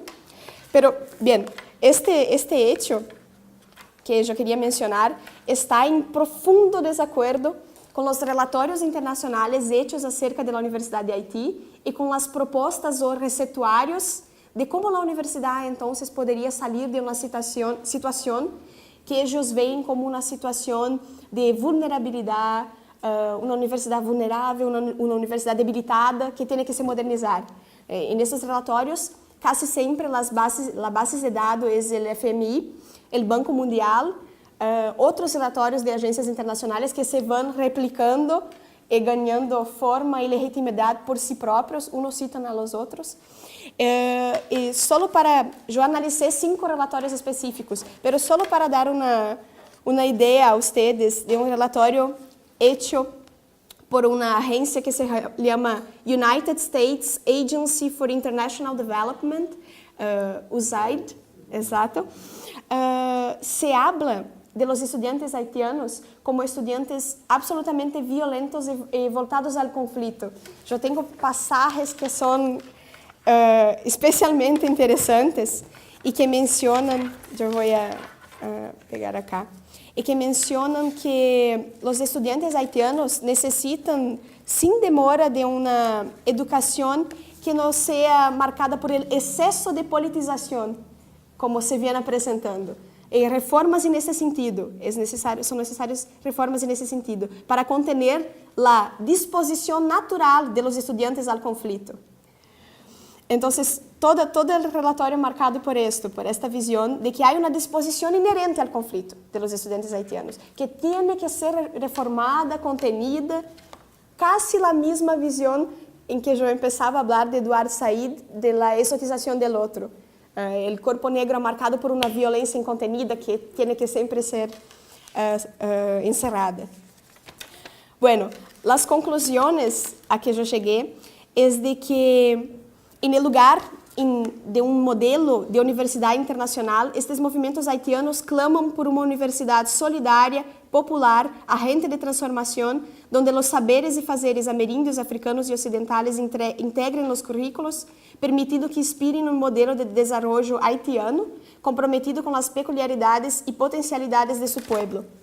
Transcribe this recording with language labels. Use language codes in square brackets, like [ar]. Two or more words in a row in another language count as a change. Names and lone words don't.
[es] Pero, bien, este hecho que yo quería mencionar está en profundo desacuerdo con los relatorios internacionales hechos acerca de la Universidad de Haití y con las propuestas o recetuarios de cómo la universidad entonces podría salir de una situación que ellos ven como una situación de vulnerabilidad, una universidad vulnerável, una universidad debilitada que tiene que se modernizar. En estos relatorios, casi siempre la base de dados es el FMI, el Banco Mundial, [pt] outros relatórios de agências internacionais que se vão replicando e ganhando forma e legitimidade por si próprios, uns citam a los outros. E só para... Eu analisei 5 relatórios específicos, mas só para dar uma ideia a vocês de um relatório hecho por uma agência que se chama United States Agency for International Development, USAID, exato. [es] Se habla de los estudiantes haitianos como estudiantes absolutamente violentos [pt] e voltados ao conflito. Eu tenho passagens que são especialmente interessantes e que mencionam, eu vou pegar acá, e que mencionam que os estudiantes haitianos necessitam, sem demora, de uma educação que não seja marcada [es] por el excesso [pt] de politização, como se vem apresentando. E reformas nesse sentido, são necessárias reformas nesse sentido, para contener a disposição natural [es] de los estudiantes [pt] ao conflito. Então, todo o relatório marcado por esta visão de que há uma disposição inerente ao conflito [es] de los estudiantes [pt] haitianos, que tem que ser reformada, contenida, quase a mesma visão em que eu começava a falar de Eduard Said, [es] de la exotização del outro. [pt] O corpo negro marcado por uma violência incontenida que tem que sempre ser encerrada. Bueno, as conclusões a que eu cheguei é de que, em lugar de um modelo de universidade internacional, estes movimentos haitianos clamam por uma universidade solidária, popular, agente de transformação, onde os saberes e fazeres ameríndios, africanos e ocidentais integrem os currículos, permitindo que inspirem um modelo de desenvolvimento haitiano, comprometido com as peculiaridades e potencialidades de seu povo.